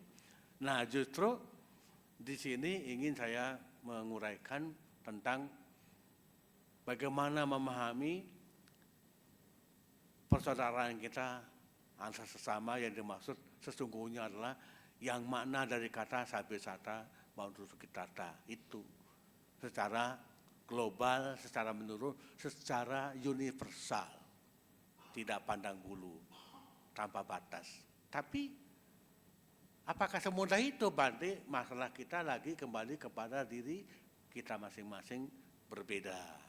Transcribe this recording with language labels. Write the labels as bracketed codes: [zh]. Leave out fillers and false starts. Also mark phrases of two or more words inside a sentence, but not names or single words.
[id] Nah, justru di sini ingin saya menguraikan tentang bagaimana memahami persaudaraan kita antar sesama, yang dimaksud sesungguhnya adalah yang makna dari kata [pi] Sabe sata bhavantu sukhitata [id] itu secara global, secara menurut, secara universal, tidak pandang bulu, tanpa batas. Tapi apakah semudah itu? Berarti masalah kita lagi kembali kepada diri kita masing-masing berbeda.